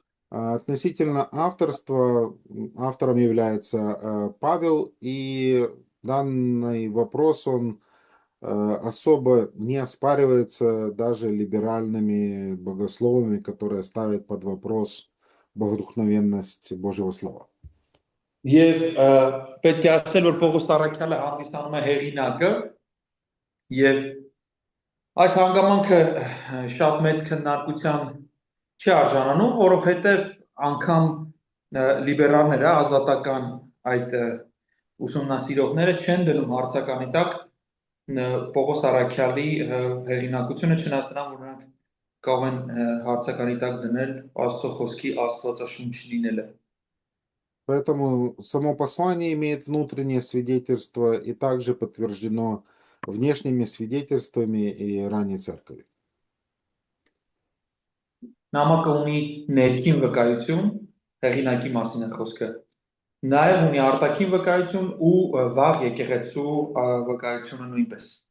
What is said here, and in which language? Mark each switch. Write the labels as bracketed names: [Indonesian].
[Russian] Относительно авторства, автором является Павел, и данный вопрос, он особо не оспаривается даже либеральными богословами, которые ставят под вопрос богодухновенность Божьего Слова. [Armenian] Եվ պետք է ասել, որ Պողոս Առաքյալը հանդիսանում է հեղինակը եւ այս հանգամանքը շատ մեծ քննարկության չի արժանանում, որովհետեւ անգամ լիբերալները, ազատական այդ ուսումնասիրողները չեն դնում հարցականի տակ Պողոս Առաքյալի հեղինակությունը, չնայած նրան, որ նրանք կարող են հարցականի տակ դնել Աստծո խոսքի աստվածաշունչ լինելը։ [Russian] Поэтому само послание имеет внутреннее свидетельство и также подтверждено внешними свидетельствами и ранней церкви. [Armenian] Նամակը ունի ներքին վկայություն, հեղինակի մասին է խոսքը։ Նաև ունի արտաքին վկայություն ու վաղ եկեղեցու վկայությունը նույնպես։